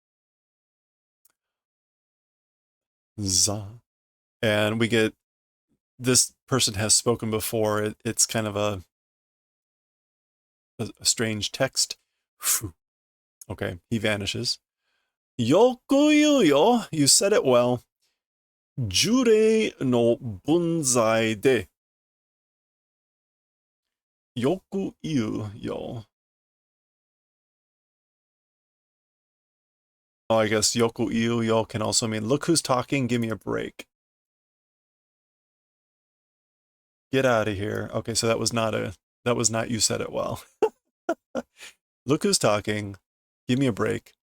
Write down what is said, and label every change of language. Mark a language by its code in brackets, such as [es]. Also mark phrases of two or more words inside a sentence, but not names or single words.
[en] Za. And we get, this person has spoken before. It's kind of a strange text. Okay, he vanishes. [ja] Yoku yo, [en] you said it well. [ja] Jurei no bunzai de. Yoku yo. [en] Oh, I guess [ja] yoku yo [en] can also mean, look who's talking, give me a break. Get out of here. Okay, so that was not you said it well. Look who's talking, give me a break.